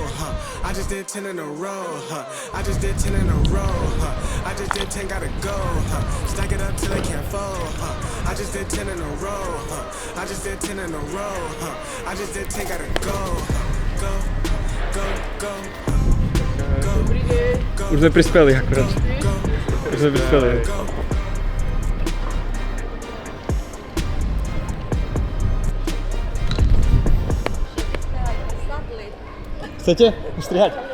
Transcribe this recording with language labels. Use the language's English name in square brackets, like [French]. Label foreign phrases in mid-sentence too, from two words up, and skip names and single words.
[English] I just did 10 in a row. I just did 10 in a row. I just did 10, gotta go. Stack it up till it can't fold. I just did 10 in a row. I just did 10 in a row. I just did 10, gotta go. Go, go, go. [Slovak] Už sme prispeli akurát. Už sme prispeli. Chcete ustrihať?